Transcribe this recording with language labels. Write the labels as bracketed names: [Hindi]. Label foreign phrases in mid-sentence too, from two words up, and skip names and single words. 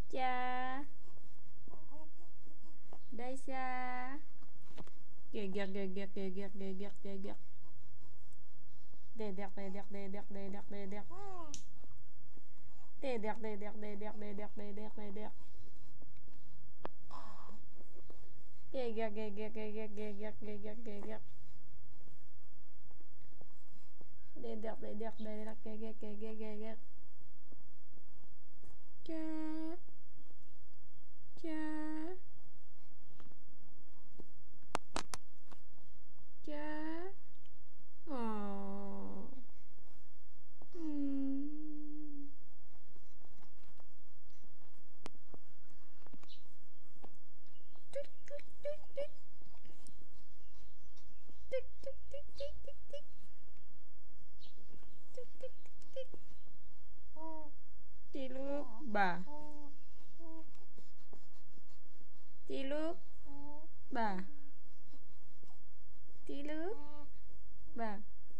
[Indonesian] Daisha, Daisha, gegek gegek gegek gegek gegek, dedek dedek dedek dedek dedek, dedek dedek dedek dedek dedek dedek, gegek gegek gegek gegek gegek gegek, dedek dedek dedek gegek gegek gegek. Ja, ja, ja. Oh. Hmm. Tik tik tik tik. Tik tik tik tik tik tik. Tik tik tik tik. Ciluk ba. Ciluk ba. Ciluk ba.